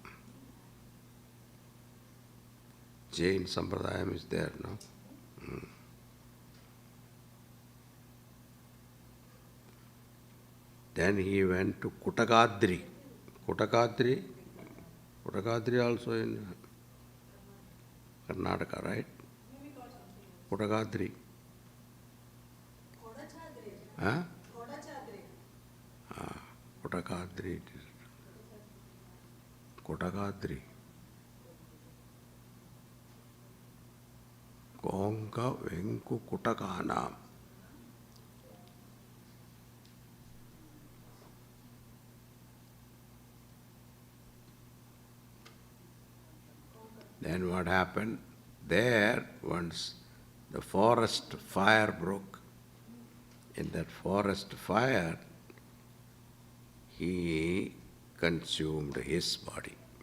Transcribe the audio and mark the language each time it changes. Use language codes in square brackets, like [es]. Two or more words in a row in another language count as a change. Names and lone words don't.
[en] Jain Sampradayam is there, no? Then he went to Kutakadri. Kutakadri also in Karnataka, right? Kutakadri. Huh? Kutakadri. Kutakadri. Konka Venku Kutakanam. Then what happened? There, once the forest fire broke. In that forest fire, he consumed his body.